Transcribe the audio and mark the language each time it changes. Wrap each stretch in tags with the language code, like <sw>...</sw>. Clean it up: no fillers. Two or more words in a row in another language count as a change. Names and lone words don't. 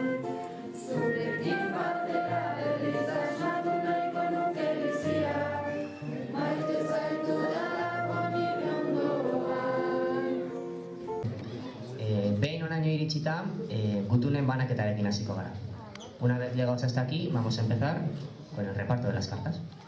<eu>Zurekin batera berriz asmatu nahiko nuke bizia. Maite zaitu dalako nire ondoan. Behin honaino iritsita, gutunen banaketarekin hasiko gara.</eu> <es>Una vez llegados hasta aquí, vamos a empezar con el reparto de las cartas.</es>